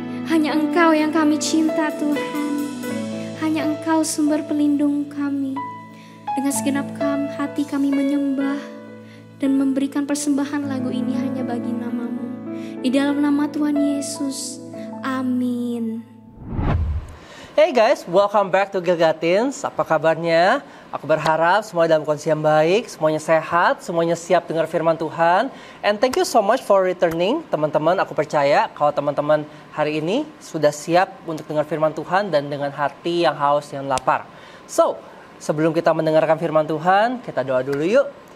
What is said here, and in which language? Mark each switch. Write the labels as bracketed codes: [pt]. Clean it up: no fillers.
[id] Hanya Engkau yang kami cinta Tuhan. Hanya Engkau sumber pelindung kami. Dengan segenap hati kami menyembah dan memberikan persembahan lagu ini hanya bagi nama-Mu. Di dalam nama Tuhan Yesus, amin. [en] Hey guys, welcome back to Gilgatins. [id] Apa kabarnya? Aku berharap semua dalam kondisi yang baik, semuanya sehat, semuanya siap dengar firman Tuhan. [en] And thank you so much for returning, [id] teman-teman. Aku percaya kalau teman-teman hari ini sudah siap untuk dengar firman Tuhan dan dengan hati yang haus, yang lapar. So, sebelum kita mendengarkan firman Tuhan, kita doa dulu yuk.